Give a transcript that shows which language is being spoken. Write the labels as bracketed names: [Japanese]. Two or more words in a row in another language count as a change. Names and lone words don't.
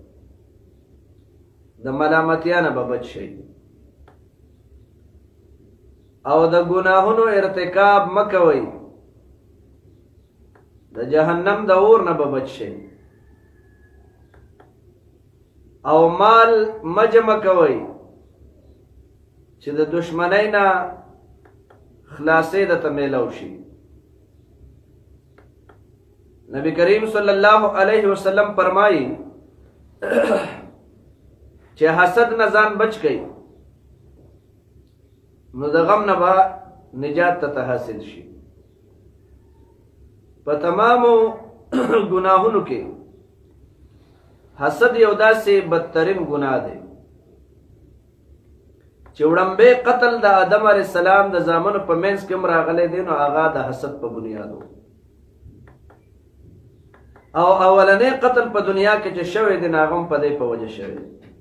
[Pashto] د ملامتیا نه به بچ شئ او د ګناهونو ارتکاب مه کوئ، د جهنم د اور نه به بچ شئ او مال مه جمع کوئ چې د دشمنۍ نه خلاصې درته میلاو شي. نبی کریم [Arabic] صلی اللہ علیہ وسلم [Pashto] فرمائی چې حسد نه ځان بچ کړي نو د غم نه به نجات ته حاصل شي. په تمامو ګناهونو کې حسد یو داسې بدترین ګناه دی چې وړومبی قتل د آدم [Arabic] علیه السلام [Pashto] د زامنو په منځ کې هم راغلی دی نو هغه د حسد په بنیاد و او اولنی قتل په دنیا کې چې شوی دی نو هغه هم په دې په وجه شوی دی.